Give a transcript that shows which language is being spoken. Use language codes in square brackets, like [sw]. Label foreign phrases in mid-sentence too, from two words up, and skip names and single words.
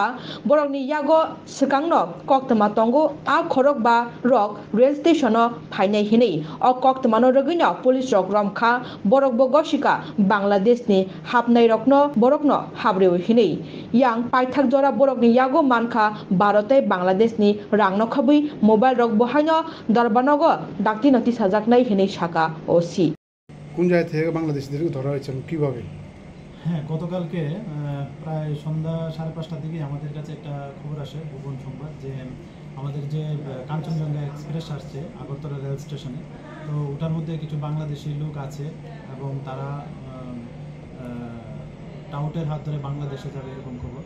[trk] बरकनि यागो सिकांनो कक्तमा तंगो आ खरक बा रक [en] rail station [trk] फाइनाय हिनै अ कक्तमानो रगैनो पुलिस रक रमखा बरक बगसिका बांलादेशनि हाबनाय रकनो बरकनो हाब्रेव हिनै यां पाइथाक जरा बरकनि यागो मानखा भारतै बांलादेशनि रांनो खबै मोबाइल रक बहायनो दरबानगो डाक्ति नथि साजाकनाय हिनै शाखा ओसी [bn] কোন জায়গা থেকে বাংলাদেশিদেরকে ধরা হয়েছে এবং কীভাবে? হ্যাঁ, গতকালকে প্রায় সন্ধ্যা 5:30টার দিকে আমাদের কাছে একটা খবর আসে, গোপন সংবাদ, যে আমাদের যে কাঞ্চনজঙ্ঘা এক্সপ্রেস আসছে আগরতলা রেল স্টেশনে, তো ওটার মধ্যে কিছু বাংলাদেশি লোক আছে এবং তারা টাউটের হাত ধরে বাংলাদেশে যাবে এরকম খবর।